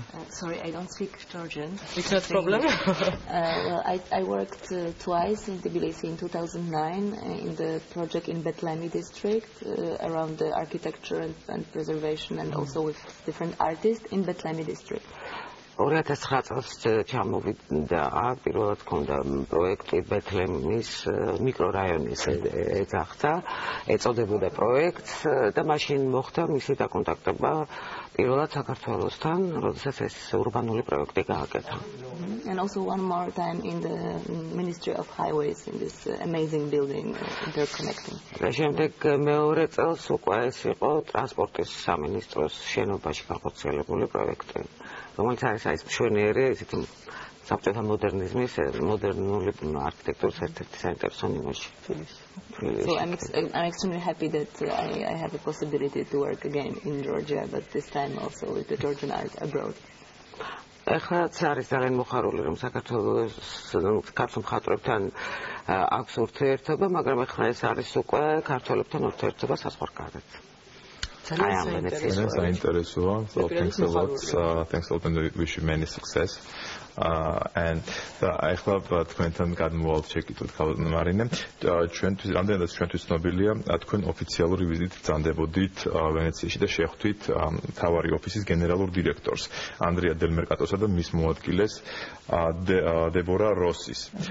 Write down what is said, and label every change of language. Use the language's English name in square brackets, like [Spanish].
[English] Sorry, I don't speak Georgian. It's not a problem. Well, I worked twice in Tbilisi in 2009 in the project in Betlemi district around the architecture and preservation and also with different artists in Betlemi district. [Georgian] 2009 წელს ჩამოვიდა აქ პირველად ჰქონდა პროექტი ბეთლემის მიკრორაიონის ეძახდა, ეწოდებოდა პროექტს და მაშინ მოხდა მისი დაკონტაქტება პირველად საქართველოსთან, როდესაც ეს ურბანული პროექტი გააკეთა. [English] And also one more time in the Ministry of Highways in this amazing building interconnecting. [Georgian] და შემდეგ მეორე წელს უკვე ეს იყო ტრანსპორტის სამინისტროს შენობაში განხორციელებული პროექტი. რომელიც არის მშვენიერი ისეთი საბჭოთა მოდერნიზმის მოდერნული არქიტექტურის ერთ-ერთი საინტერესო ნიმუში. [English] So I'm extremely happy that I have a possibility to work again in Georgia, but this time also with the Georgian art abroad. [Georgian] ეხლაც არის ძალიან მოხარული, რომ საქართველოს ქართულ მხატვრებთან აქვს ურთიერთობა, მაგრამ ეხლა ეს არის უკვე ქართველებთან ურთიერთობა საზღვარგარეთ. ძალიან საინტერესოა. [English] Thanks a lot. Thanks a lot and wish you many success. And [Georgian] ეხლა თქვენთან გადმოვალთ შეკითხვით ქალბატონ მარინე. ჩვენთვის რამდენადაც ჩვენთვის ცნობილია, თქვენ ოფიციალური ვიზიტით წამდებოდით ვენეციაში და შეხვდით მთავარი ოფისის გენერალურ დირექტორს ანდრია დელ მერკატოსა და მის მოადგილეს დებორა როსის.